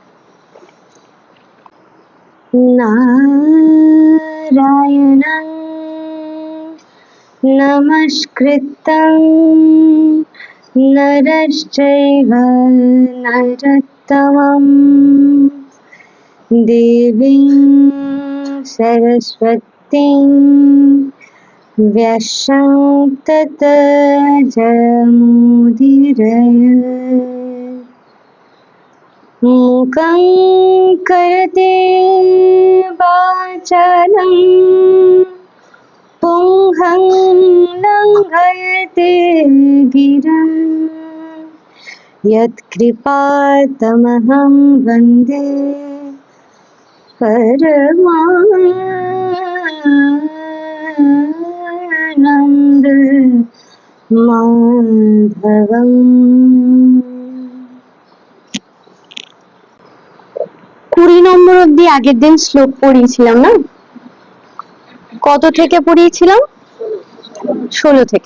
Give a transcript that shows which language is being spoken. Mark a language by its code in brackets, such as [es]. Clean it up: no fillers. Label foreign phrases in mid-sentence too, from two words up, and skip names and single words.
[sa] নারায়ণং নমস্কৃত্যং নরশ্চৈব নরোত্তমং দেবীং সরস্বতীং व्यासं ततो जयमुदीरयेत्। मूकं करोति वाचालं पुंहं लङ्घयते गिरं यत्कृपातमहं वन्दे परमानन्द মাধবম। [bn] 20 নম্বর অব্দি আগের দিন শ্লোক পড়িয়েছিলাম না? কত থেকে পড়িয়েছিলাম? 16 থেকে।